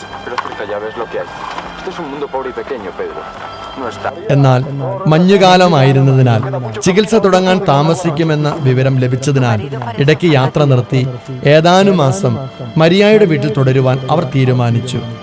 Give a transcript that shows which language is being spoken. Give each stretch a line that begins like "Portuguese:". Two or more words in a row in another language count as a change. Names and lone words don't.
Spanish: Pero cerca ya ves lo que hay. Esto es un mundo pobre y pequeño, Pedro. No está.
Malayalam: എന്നാൽ മഞ്ഞുകാലമായിരുന്നതിനാൽ ചികിത്സ തുടങ്ങാൻ താമസിക്കുമെന്ന വിവരം ലഭിച്ചതിനാൽ ഇടയ്ക്ക് യാത്ര നിർത്തി ഏതാനും മാസം മരിയായുടെ വീട്ടിൽ തുടരുവാൻ അവർ തീരുമാനിച്ചു.